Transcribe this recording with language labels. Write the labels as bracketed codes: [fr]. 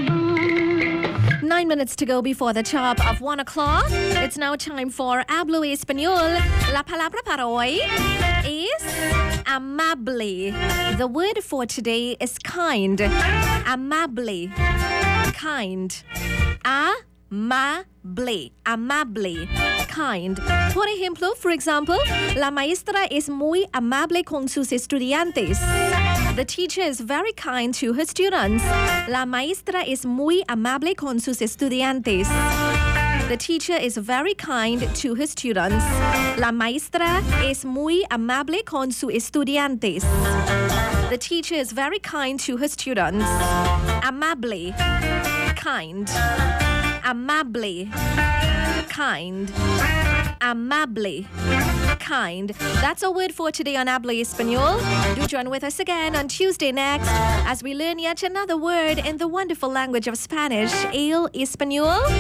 [en] 9 minutes to go before the top of 1 o'clock. It's now time for Hablo Español. [es] La palabra para hoy is amable. [en] The word for today is kind. [es] Amable. Kind. Amable. Amable. Kind. Por ejemplo, [en] for example, [es] la maestra es muy amable con sus estudiantes. [en] The teacher is very kind to her students. [es] La maestra es muy amable con sus estudiantes. [en] The teacher is very kind to her students. [es] La maestra es muy amable con sus estudiantes. [en] The teacher is very kind to her students. [es] Amable. Kind. Amable. Kind. Amable. Kind. [en] That's our word for today on Hablo Español. Do join with us again on Tuesday next as we learn yet another word in the wonderful language of Spanish, el Español.